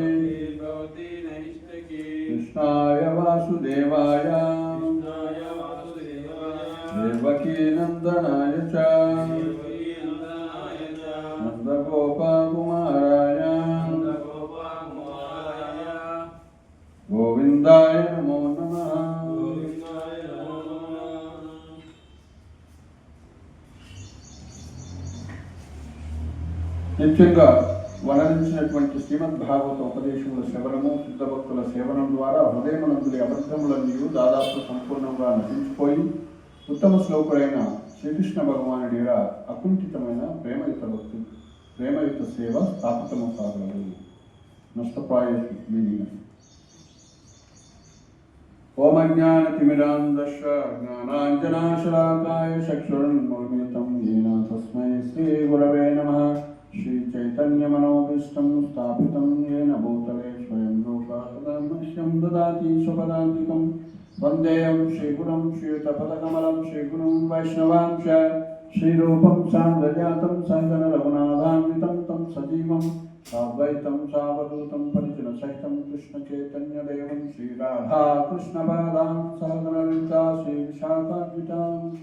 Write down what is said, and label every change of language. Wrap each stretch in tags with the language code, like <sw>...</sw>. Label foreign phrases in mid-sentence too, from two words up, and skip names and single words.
<sa>कृष्णाय वासुदेवाय देवकी नंदनाय च नंदगोपकुमाराय गोविंदाय नमो नमः।</sa> <te>నిత్యంగా వర్ణించినటువంటి శ్రీమద్ భాగవత ఉపదేశముల శ్రవణము శుద్ధ భక్తుల సేవనం ద్వారా హృదయమునందులి అబద్ధములన్నీ దాదాపు సంపూర్ణంగా నశించిపోయి ఉత్తమ శ్లోకుడైన శ్రీకృష్ణ భగవానుడి అకుంఠితమైన ప్రేమయుత సేవ స్థాపితము కాగలదు.</te> <sa>నష్టప్రాయేషు మీనింగ్. ఓం అజ్ఞానతిమిరాంధస్య జ్ఞానాంజనాశలాకాయ చక్షురున్మిలితం येन తస్మై శ్రీ గురవే నమః. श्री चैतन्य मनोभीष्टं स्थापितं येन भूतले स्वयं रूपामह्यं ददाति स्वपदान्तिकं वन्देऽहं श्रीगुरुं श्रीयुतपदकमलं श्रीगुरुं वैष्णवांश श्रीरूपं सान्द्रजातं सहगण रघुनाथान्वितं तं सजीवं साद्वैतं सावधूतं परिजनसहितं कृष्णचैतन्यदेवं श्रीराधा कृष्णपादां सहगण ललिता श्रीविशाखान्वितांश।</sa>